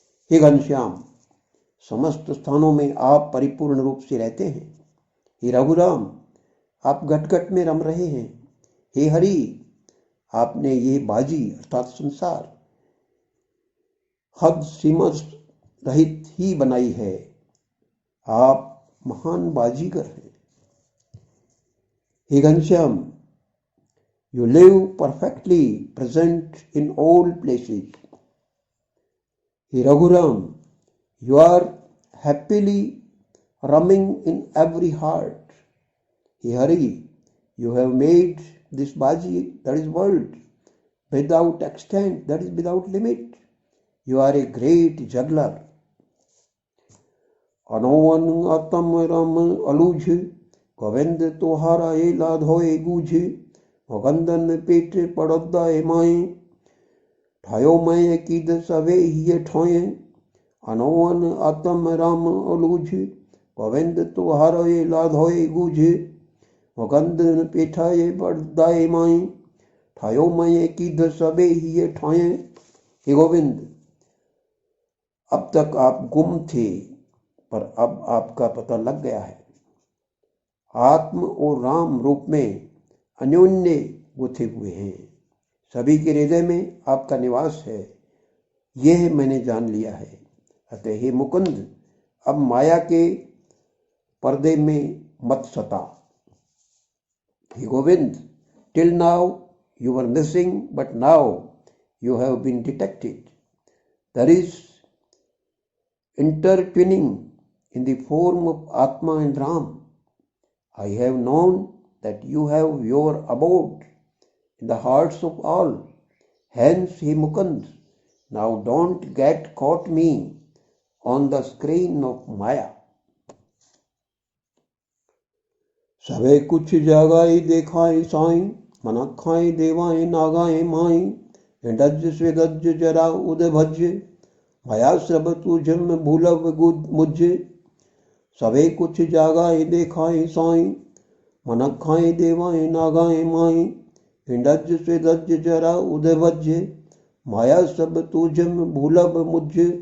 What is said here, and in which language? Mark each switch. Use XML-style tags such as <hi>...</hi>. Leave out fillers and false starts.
<hi>हे घनश्याम, समस्त स्थानों में आप परिपूर्ण रूप से रहते हैं। हे रघुराम, आप घट घट में रम रहे हैं। हे हरि, आपने ये बाजी अर्थात संसार हद सीमा रहित ही बनाई है। आप महान बाजीगर हैं। हे Ghanshyam,</hi> <en>you live perfectly present in all places. He Raghuram, you are happily roaming in every heart. He Hari, you have made this baji, that is world, without extent, that is without limit. You are a great juggler.</en> <kfr>अनोवन आत्म राम अलूझ, गोविंद तोहारा ये लाधोए गूझ। वगंदन पेट पड़ोदाए माए ठायो मैं कीद सवे ही ठोए अनोवन आत्म राम अलूझ गोविंद तुहारो ये लाधोए गूझ वगंदन पेठाए पड़दाए माए ठायो मैं कीद सवे ही ठोए।</kfr> <hi>हे गोविंद, अब तक आप गुम थे पर अब आपका पता लग गया है। आत्म और राम रूप में अन्योन्य गुथे हुए हैं। सभी के हृदय में आपका निवास है, यह मैंने जान लिया है। अतः हे मुकुंद, अब माया के पर्दे में मत सता। हे Govind,</hi> <en>Till now you were missing, but now you have been detected. There is intertwining in the form of Atma and Ram. I have known that you have your abode in the hearts of all. Hence, he Mukund, now don't get caught me on the screen of Maya.</en> <kfr>सवे कुछ जगाई देखाई साई मनखाई देवाएं नागाएं माई डज स्वेदज जरा उद भज माया सब तुझम भूलव मुझ सवे कुछ जागाए देखाए साई मनखाए देवाएं नागाएं माई डज स्वेदज जरा उद भज माया सब तुझम भूलव मुझ।</kfr>